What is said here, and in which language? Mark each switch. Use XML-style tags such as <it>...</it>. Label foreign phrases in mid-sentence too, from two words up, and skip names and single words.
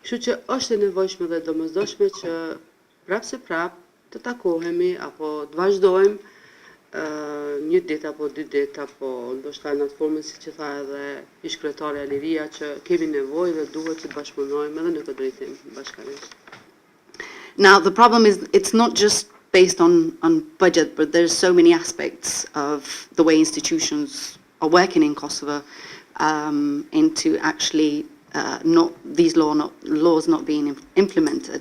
<sq>Kështu që është e nevojshme dhe domosdoshme që prap se prap të takohemi apo të vazhdojmë një ditë apo 2 ditë apo ndoshta në atë formën siç e tha edhe ish-kryetare Aliria që kemi nevojë dhe duhet që të bashkëpunojmë edhe në këtë drejtim bashkërisht.</sq> <en>Now, the problem is it's not just based on budget, but there's so many aspects of the way institutions are working in Kosovo into actually these laws not being implemented.</en>